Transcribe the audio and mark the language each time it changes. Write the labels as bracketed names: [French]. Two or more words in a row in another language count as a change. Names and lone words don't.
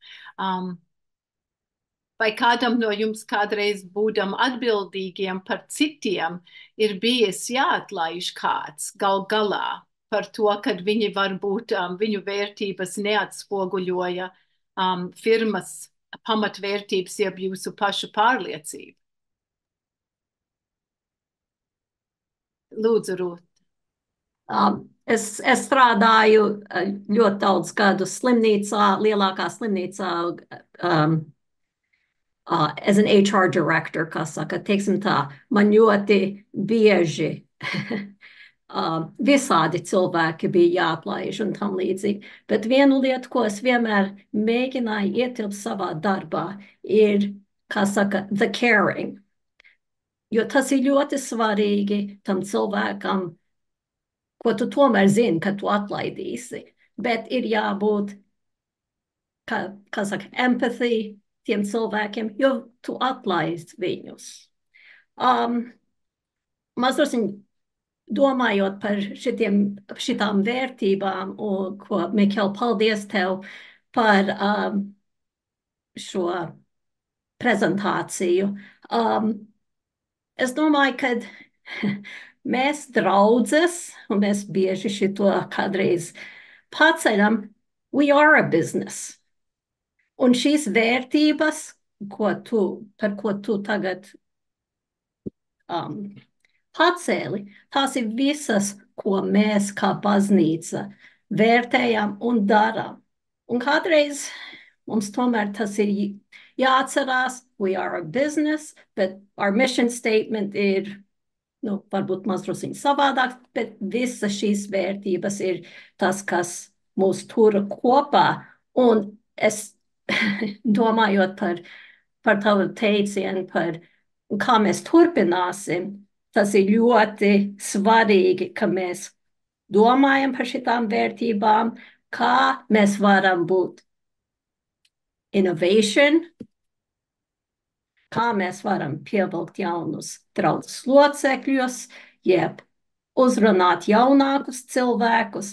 [Latvian] Vai kādam no jums kādreiz būdam atbildīgiem par citiem ir bijis jāatlaiž kāds gal galā par to, kad viņi varbūt viņu vērtības neatspoguļoja firmas pamatvērtības, jeb jūsu pašu pārliecību? Lūdzu, Rūt. Es strādāju ļoti daudz gadu slimnīcā, lielākā slimnīcā, [English] as an HR director, [Latvian] kā saka, teiksim tā, man ļoti bieži visādi cilvēki bija jāatlaiž un tam līdzīgi. Bet vienu lietu, ko es vienmēr mēģināju ietilpt savā darbā, ir, kā saka, [English] the caring. [Latvian] Jo tas ir ļoti svarīgi tam cilvēkam, ko tu tomēr zini, ka tu atlaidīsi. Bet ir jābūt, kā saka, empathy tiem cilvēkiem, jo tu atlaist viņus. Mazliet domājot par šitām vērtībām, un ko, Mikel, paldies tev par šo prezentāciju. Es domāju, ka mēs draudzes, un mēs bieži šito kādreiz paceļam, [English] we are a business. [Latvian] Un šīs vērtības, par ko tu tagad pacēli, tās ir visas, ko mēs kā baznīca vērtējam un darām. Un kādreiz mums tomēr tas ir jāatcerās, [English] we are a business, but our mission statement [Latvian] ir, varbūt mazliet savādāk, bet visas šīs vērtības ir tas, kas mūs tura kopā. Un es domājot par tavu teicienu, par kā mēs turpināsim, tas ir ļoti svarīgi, ka mēs domājam par šitām vērtībām, kā mēs varam būt innovation, kā mēs varam pievilkt jaunus draudzes locekļus, jeb uzrunāt jaunākus cilvēkus.